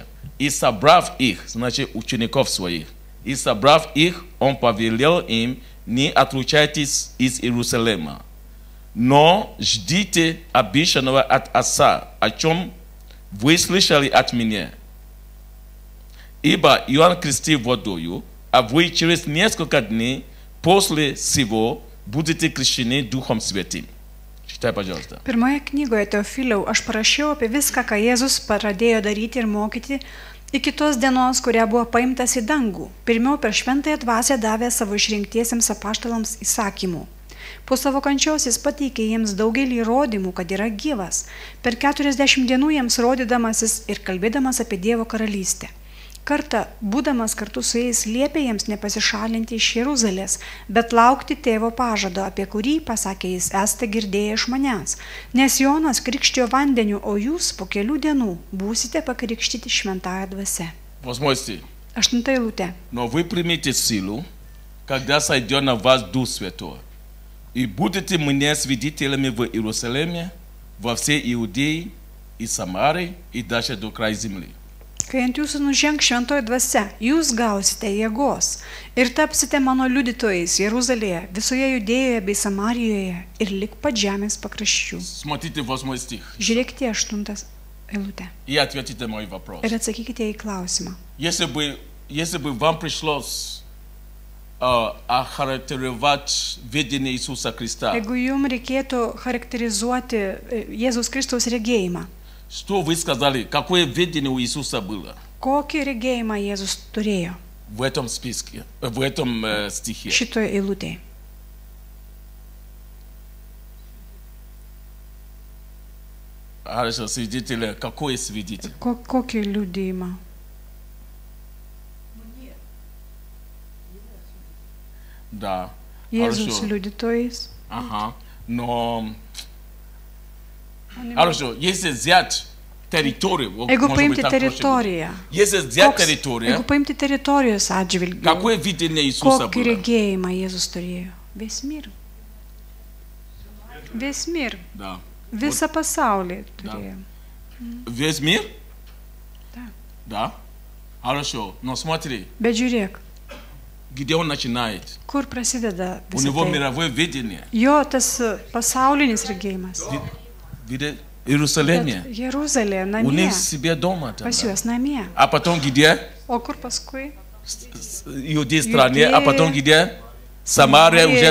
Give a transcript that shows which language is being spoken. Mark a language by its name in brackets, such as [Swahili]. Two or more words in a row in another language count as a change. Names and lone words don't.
[Russian] И собрав их, значит, учеников своих, и собрав их, он повелел им: не отлучайтесь из Иерусалима, но ждите обещанного от Отца, о чем вы слышали от меня. Ибо Иоанн крестил водою, а вы через несколько дней после сего будете крещены Духом Святым. Читай, пожалуйста. [Lithuanian] Pirmoje knygoje Teofiliau aš parašiau apie viską, ką Jėzus pradėjo daryti ir mokyti iki tos dienos, kuria buvo paimtas į dangų. Pirmiau per šventąją dvasią davė savo išrinktiesiems apaštalams įsakymų. Po savo kančios jis pateikė jiems daugelį įrodymų, kad yra gyvas. Per 40 dienų jiems rodydamasis ir kalbėdamas apie Dievo karalystę. Kartą, būdamas kartu su jais, liepė jiems nepasišalinti iš Jeruzalės, bet laukti tėvo pažado, apie kurį, pasakė jis, esate girdėję iš manęs. Nes Jonas krikštijo vandeniu, o jūs po kelių dienų būsite pakrikštyti šventąja dvasia. [Russian] 8 стих. [Lithuanian] 8 eilutė. [Russian] Но вы примите силу, когда сойдет на вас Дух Святой, и будете мне свидетелями в Иерусалиме, во всей Иудее и Самарии, и даже до края земли. [Lithuanian] Kai ant jūsų nužengs šventoji dvasia, jūs gausite jėgos ir tapsite mano liudytojais Jeruzalėje, visoje Judėjoje bei Samarijoje ir lik pat žemės pakraščių. [Russian] Смотрите 8 стих. [Lithuanian] Žiūrėkite 8 eilutę [Russian] И ответите на мой вопрос. [Lithuanian] ir atsakykite į klausimą. [Russian] Если бы вам пришлось охарактеризовать видение Иисуса Христа, [Lithuanian] Jeigu jums reikėtų charakterizuoti Jėzaus Kristaus regėjimą, [Russian] что вы сказали, какое видение у Иисуса было [Lithuanian] kokį regėjimą Jėzus turėjo [Russian] в этом списке, в этом стихе? [Lithuanian] šitoje eilutėje? [Russian] Хорошо, свидетеля, какое свидетель? [Lithuanian] Kokį liudijimą? [Russian] Да. [Lithuanian] Jėzus [Russian] Хорошо. [Lithuanian] liudytojais. [Russian] Ага. Но хорошо, если взять территорию, вот, [Lithuanian] Jeigu [Russian] может быть, [Lithuanian] paimti [Russian] так проще будет. [Lithuanian] teritoriją, [Russian] Если взять [Lithuanian] jeigu [Russian] территорию, [Lithuanian] paimti teritorijos atžvilgiu, [Russian] какое видение Иисуса [Lithuanian] kokį [Russian] было? [Lithuanian] regėjimą Jėzus turėjo? [Russian] Весь мир. Весь мир. Да. [Lithuanian] Visą pasaulį [Russian] Да. [Lithuanian] turėjo. [Russian] Весь мир? Да. Да. Хорошо. Но смотри, [Lithuanian] Bet žiūrėk, [Russian] где он начинает? [Lithuanian] kur prasideda [Russian] У [Lithuanian] visą [Russian] него [Lithuanian] tai. [Russian] мировое видение. [Lithuanian] Jo tas pasaulinis regėjimas. [Russian] Видит Иерусалиме. [Lithuanian] Bet Jeruzalė, [Russian] У [Lithuanian] namie, [Russian] них себе дома там. [Lithuanian] pas [Russian] Да. [Lithuanian] juos namie. [Russian] А потом где? [Lithuanian] O kur paskui? [Russian] Иудей стране. А потом Иудея. где? Самария, Самария.